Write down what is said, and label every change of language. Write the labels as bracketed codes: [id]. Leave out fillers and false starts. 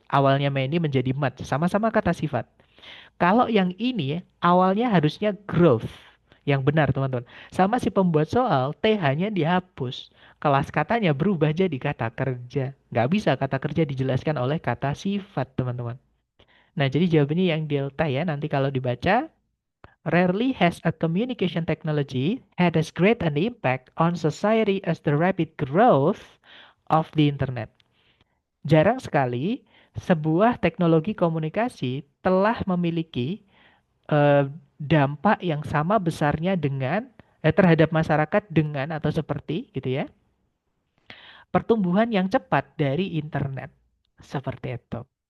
[id] Awalnya many menjadi much, sama-sama kata sifat. Kalau yang ini awalnya harusnya growth. Yang benar, teman-teman. Sama si pembuat soal, TH-nya dihapus. Kelas katanya berubah jadi kata kerja. Nggak bisa kata kerja dijelaskan oleh kata sifat, teman-teman. Nah, jadi jawabannya yang delta ya. Nanti kalau dibaca, [en] rarely has a communication technology had as great an impact on society as the rapid growth of the internet. [id] Jarang sekali sebuah teknologi komunikasi telah memiliki dampak yang sama besarnya dengan terhadap masyarakat dengan atau seperti gitu ya, pertumbuhan yang cepat dari internet. Seperti itu.